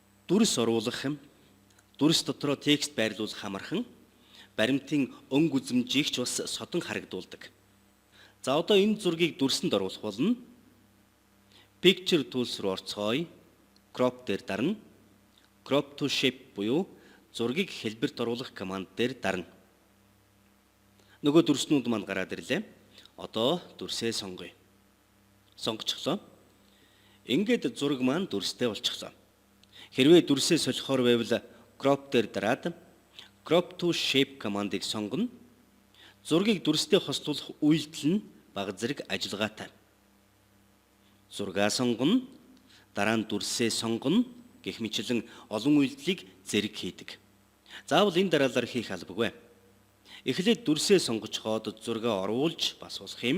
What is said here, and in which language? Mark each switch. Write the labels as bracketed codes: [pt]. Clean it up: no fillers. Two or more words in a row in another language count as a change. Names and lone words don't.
[mn] дүрс оруулах, дүрс дотроо текст байрлуулах амархан баримтын өнгө үзмжийг ч бас содон харагдуулдаг. За одоо энэ зургийг дүрсэнд оруулах болно. [en] Picture tools [mn] руу орцгоё. Crop дээр дарна. [en] Crop to shape [mn] буюу зургийг хэлбэрт оруулах команд дээр дарна. Нөгөө дүрснүүд маань гараад ирлээ. Одоо дүрсээ сонгоё. Сонгочихлоо. Ингээд зураг маань дүрстэй болчихлоо. Хэрвээ дүрсээ солихоор байвал crop дээр дараад [en] crop to shape [mn] командыг сонгоно. Зургийг дүрстэй хослуулах үйлдэл нь бага зэрэг ажиллагаатай. Зургаа сонгоно, дараа нь дүрсээ сонгоно гэх мэтлэн олон үйлдэлийг зэрэг хийдэг. Заавал энэ дараалал хийх албагүй. Эхлээд дүрсээ сонгож хоод зургаа оруулж бас болох юм.